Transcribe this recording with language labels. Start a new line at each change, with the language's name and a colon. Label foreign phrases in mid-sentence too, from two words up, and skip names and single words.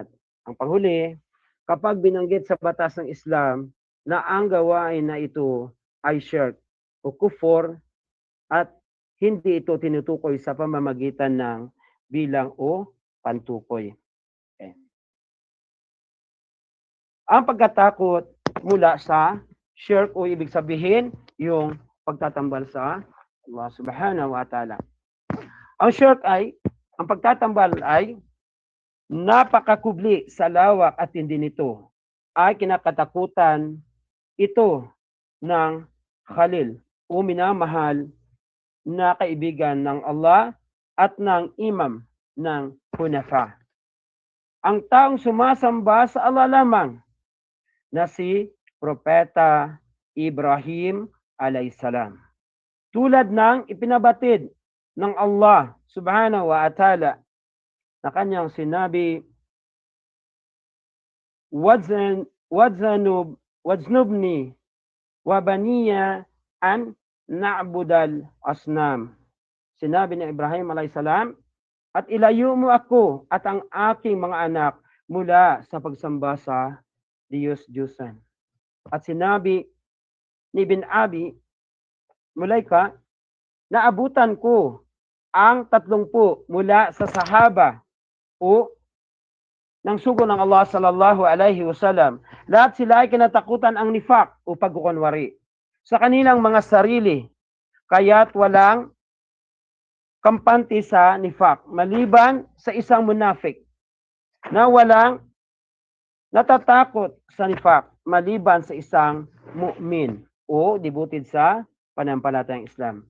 Filipino: Ang panghuli, kapag binanggit sa batas ng Islam na ang gawain na ito ay shirk o kufur at hindi ito tinutukoy sa pamamagitan ng bilang o pantukoy. Okay. Ang pagkatakot mula sa shirk o ibig sabihin yung pagtatambal sa Allah
Arabic: سبحانه وتعالى.
Filipino: Ang shirk ay, ang pagtatambal ay napakakubli sa lawak at tindi nito ay kinakatakutan ito ng Khalil o minamahal na kaibigan ng Allah at ng imam ng Hunafa. Ang taong sumasamba sa Allah lamang na si Propeta Ibrahim alayhisalam. Tulad ng ipinabatid ng Allah
Arabic: سبحانه وتعالى
Filipino: na kanyang sinabi,
Arabic: واجنبني وبني أن نعبد الأصنام.
Filipino: Sinabi ni Ibrahim alayhisalam, at ilayo mo ako at ang aking mga anak mula sa pagsamba sa Diyos-Diyosan. At sinabi ni Ibn Abi Mulaika, naabutan ko ang 30 mula sa sahaba o ng sugo ng Allah
Arabic: صلى الله عليه وسلم.
Filipino: Lahat sila ay kinatakutan ang nifak o pagkukunwari sa kanilang mga sarili, kaya't walang kampante sa nifak maliban sa isang munafik na walang natatakot sa nifak maliban sa isang mu'min o devoted sa panampalatayang Islam.